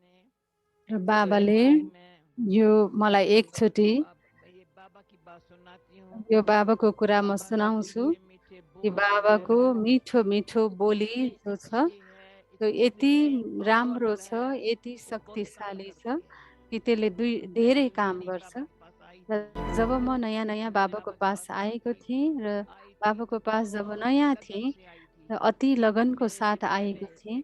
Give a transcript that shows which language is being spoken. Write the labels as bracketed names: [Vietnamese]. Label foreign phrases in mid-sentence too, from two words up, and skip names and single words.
[Nepali] र बाबाले यो मलाई एकचोटि [Hindi] ये बाबा की बात सुनाती हूँ। [Nepali] यो बाबाको कुरा म सुनाउँछु। कि बाबाको मिठो मिठो बोली जो छ त्यो यति राम्रो छ, यति शक्तिशाली छ कि त्यसले धेरै काम गर्छ। र जब म नयाँ-नयाँ बाबाको पास आएको थिएँ र बाबाको पास जब नयाँ थिएँ, र अति लगनको साथ आएको थिएँ।